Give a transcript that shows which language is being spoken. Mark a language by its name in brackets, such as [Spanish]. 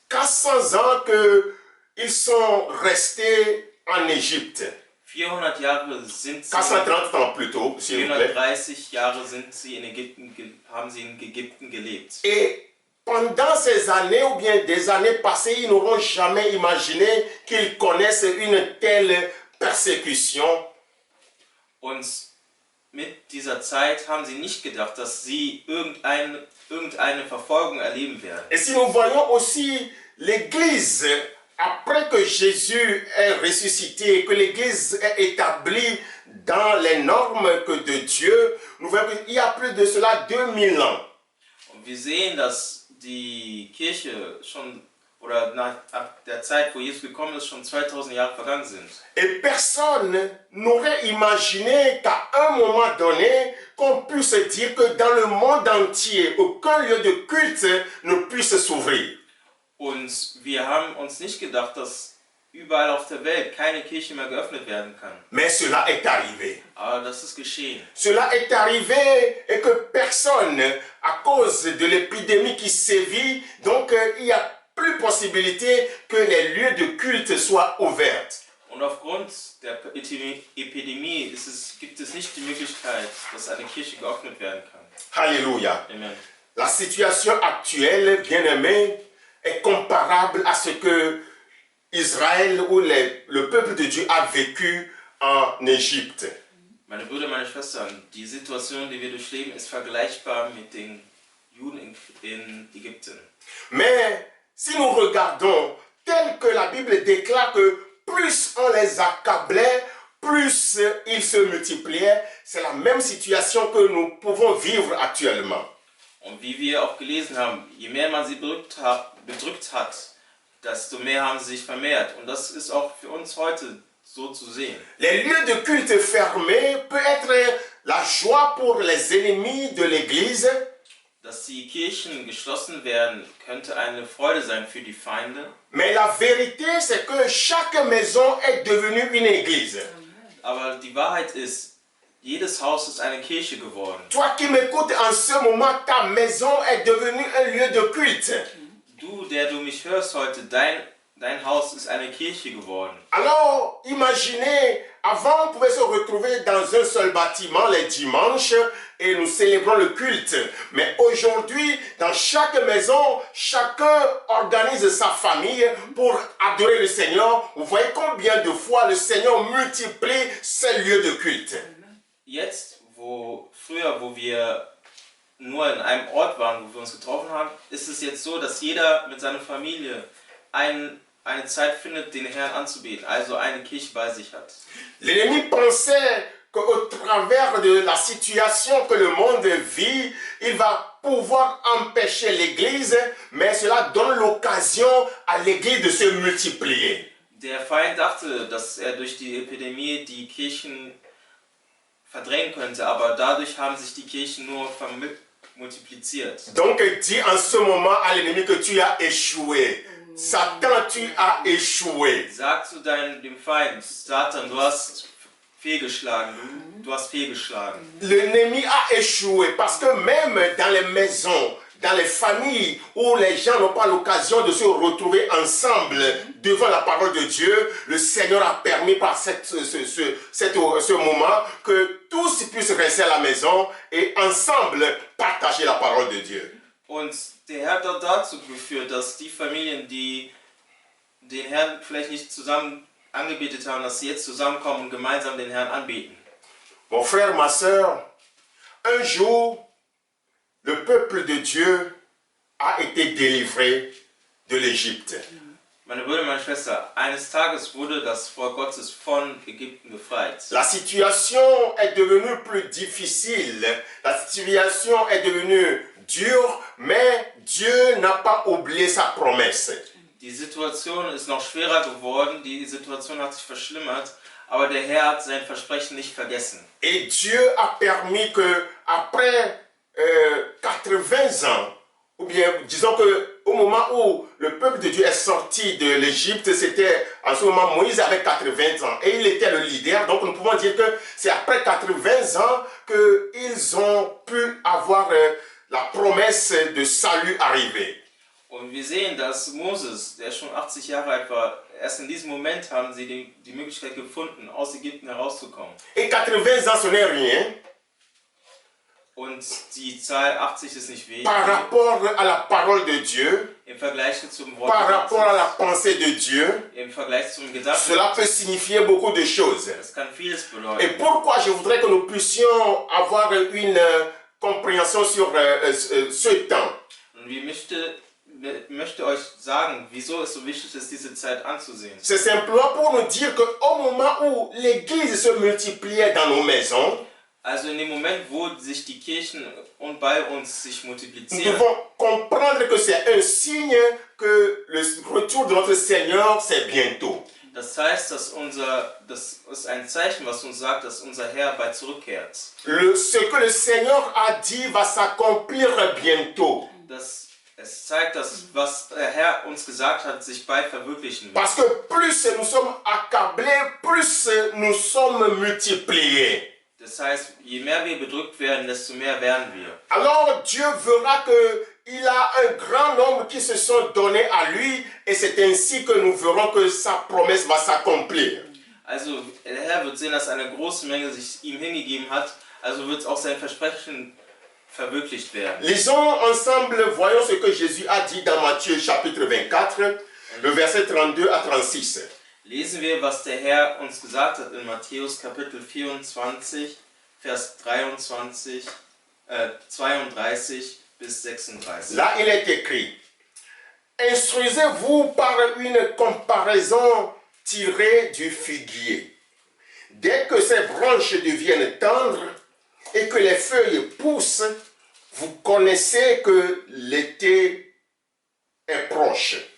[French] 400 ans qu'ils sont restés en Égypte. [German] 400 Jahre sind sie, [French] 430 ans plutôt, s'il vous plaît. [German] 430 Jahre sind sie in Ägypten, haben sie in Ägypten gelebt. [French] Et pendant ces années ou bien des années passées, ils n'auront jamais imaginé qu'ils connaissent une telle persécution. [German] Und mit dieser Zeit haben sie nicht gedacht, dass sie irgendeine Verfolgung erleben werden. [French] Et si nous voyons aussi l'Église, après que Jésus est ressuscité, que l'Église est établie dans les normes de Dieu, nous voyons qu'il y a plus de cela 2000 ans. [German] Und wir sehen, dass die Kirche schon, oder nach der Zeit, wo Jesus gekommen ist, schon 2000 Jahre vergangen sind. [French] Et personne n'aurait imaginé qu'à un moment donné, qu'on puisse dire que dans le monde entier, aucun lieu de culte ne puisse s'ouvrir. [German] Und wir haben uns nicht gedacht, dass überall auf der Welt keine Kirche mehr geöffnet werden kann. [French] Mais cela est arrivé. [German] Aber das ist geschehen. [French] Cela est arrivé et que personne, à cause de l'épidémie qui sévit, donc il n'y a plus possibilité que les lieux de culte soient ouverts. [German] Und aufgrund der Epidemie gibt es nicht die Möglichkeit, dass eine Kirche geöffnet werden kann. Alléluia. Amen. [French] La situation actuelle, bien-aimés, est comparable à ce que Israël ou le peuple de Dieu a vécu en Égypte. [German] Meine Brüder, meine Schwestern, die Situation, die wir durchleben, ist vergleichbar mit den Juden in Ägypten. [French] Mais si nous regardons tel que la Bible déclare que plus on les accablait, plus ils se multipliaient, c'est la même situation que nous pouvons vivre actuellement. [German] Und wie wir auch gelesen haben, je mehr man sie bedrückt hat, desto mehr haben sie sich vermehrt. Und das ist auch für uns heute so zu sehen. [French] Les lieux de culte fermés peut être la joie pour les ennemis de l'Église. [German] Dass die Kirchen geschlossen werden, könnte eine Freude sein für die Feinde. [French] Mais la vérité, c'est que chaque maison est devenue une église. [German] Aber die Wahrheit ist, jedes Haus ist eine Kirche geworden. [French] Toi qui m'écoutes en ce moment, ta maison est devenue un lieu de culte. [German] Du, der du mich hörst heute, dein Haus ist eine Kirche geworden. [French] Alors, imaginez, avant on pouvait se retrouver dans un seul bâtiment les dimanches et nous célébrons le culte. Mais aujourd'hui, dans chaque maison, chacun organise sa famille pour adorer le Seigneur. Vous voyez combien de fois le Seigneur multiplie ces lieux de culte. [German] Jetzt, wo wir nur in einem Ort waren, wo wir uns getroffen haben, ist es jetzt so, dass jeder mit seiner Familie eine Zeit findet, den Herrn anzubeten, also eine Kirche bei sich hat. [French] L'ennemi pensait qu'au travers de la situation que le monde vit, il va pouvoir empêcher l'Église, mais cela donne l'occasion à l'Église de se multiplier. [German] Der Feind dachte, dass er durch die Epidemie die Kirchen verdrängen könnte, aber dadurch haben sich die Kirchen nur multipliziert. [French] Donc dis en ce moment à l'ennemi que tu as échoué. Satan, tu as échoué. [German] Sag zu dem Feind, Satan, du hast fehlgeschlagen. Du hast fehlgeschlagen. [French] L'ennemi a échoué parce que même dans les maisons, dans les familles où les gens n'ont pas l'occasion de se retrouver ensemble devant la parole de Dieu, le Seigneur a permis par ce moment que tous puissent rester à la maison et ensemble partager la parole de Dieu. [German] Und der Herr hat dazu geführt, dass die Familien, die den Herrn vielleicht nicht zusammen angebetet haben, dass sie jetzt zusammenkommen und gemeinsam den Herrn anbeten. [French] Mon frère, ma soeur, un jour, le peuple de Dieu a été délivré de l'Égypte. [German] Meine Brüder, meine Schwester, eines Tages wurde das Volk Gottes von Ägypten befreit. [French] La situation est devenue plus difficile, la situation est devenue dure, mais Dieu n'a pas oublié sa promesse. [German] Die Situation ist noch schwerer geworden, die Situation hat sich verschlimmert, aber der Herr hat sein Versprechen nicht vergessen. [French] Et Dieu a permis que après 80 ans, ou bien disons que au moment où le peuple de Dieu est sorti de l'Égypte, c'était en ce moment Moïse avait 80 ans et il était le leader. Donc nous pouvons dire que c'est après 80 ans qu'ils ont pu avoir la promesse de salut arriver. [German] Und wir sehen, dass Moses, der schon 80 Jahre alt war, erst in diesem Moment haben sie die Möglichkeit gefunden, aus Ägypten herauszukommen. [French] Et 80 ans, ce n'est rien. [German] Und die Zahl 80 ist nicht wenig. [French] Par rapport à la parole de Dieu, [German] Im Vergleich zum Wort [French] par rapport à la [German] Gottes, [French] pensée de Dieu, [German] im Vergleich zum Gedanken, [French] cela peut signifier beaucoup de choses. [German] das kann vieles [French] Et [German] bedeuten. [French] pourquoi je voudrais que nous puissions avoir une compréhension sur ce temps. [German] Und ich möchte euch sagen, wieso es so wichtig ist, diese Zeit anzusehen. [French] C'est simplement pour nous dire qu'au moment où l'Église se multipliait dans nos maisons, [German] Also in dem Moment, wo sich die Kirchen und bei uns sich [French] nous [German] multiplizieren, [French] devons comprendre que c'est un signe que le retour de notre Seigneur, c'est bientôt. [German] das heißt, das ist ein Zeichen, was uns sagt, dass unser Herr bald zurückkehrt. [French] Ce que le Seigneur a dit va s'accomplir bientôt. [German] Es zeigt, dass was der Herr uns gesagt hat, sich bald verwirklichen wird. [French] Parce que plus nous sommes accablés, plus nous sommes multipliés. [German] Das heißt, je mehr wir bedrückt werden, desto mehr werden wir. [French] Alors Dieu verra qu'il a un grand nombre qui se sont donnés à lui et c'est ainsi que nous verrons que sa promesse va s'accomplir. [German] Also der Herr wird sehen, dass eine große Menge sich ihm hingegeben hat, also wird auch sein Versprechen verwirklicht werden. [French] Lisons ensemble, voyons ce que Jésus a dit dans Matthieu chapitre 24, le verset 32 à 36. [German] Lesen wir, was der Herr uns gesagt hat in Matthäus Kapitel 24, Vers 32 bis 36. [French] Là, il est écrit: Instruisez-vous par une comparaison tirée du figuier. Dès que ses branches deviennent tendres et que les feuilles poussent, vous connaissez que l'été est proche.